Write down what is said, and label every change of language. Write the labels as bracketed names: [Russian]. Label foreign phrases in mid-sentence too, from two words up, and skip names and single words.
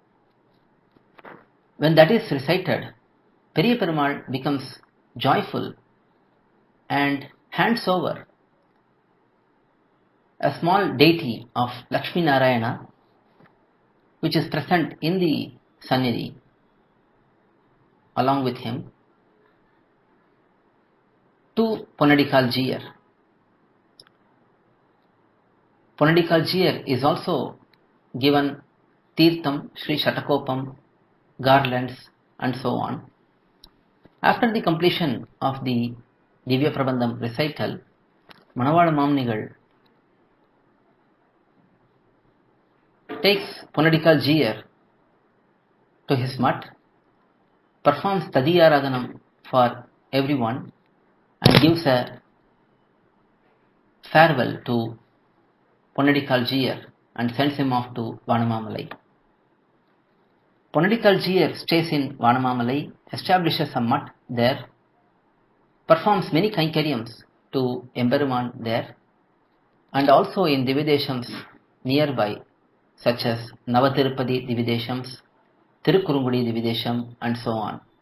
[English] When that is recited, Periya Perumal becomes joyful and hands over a small deity of Lakshmi Narayana, which is present in the Sannidhi, along with him, to ponnadikkAl jIyar. PonnadikkAl jIyar is also given Tirtham, Sri Shatakopam, garlands, and so on. After the completion of the Divya Prabandham recital, Manavada Mamnigal takes ponnadikkAl jIyar to his mutt, performs Tadiyaradhanam for everyone, and gives a farewell to ponnadikkAl jIyar and sends him off to Vanamamalai. PonnadikkAl jIyar stays in Vanamamalai, establishes a mutt there, performs many Kainkariams to Emberuman there, and also in Divideshams nearby, such as Navatirupati Divideshams, Tirukurungudi Dividesham, and so on.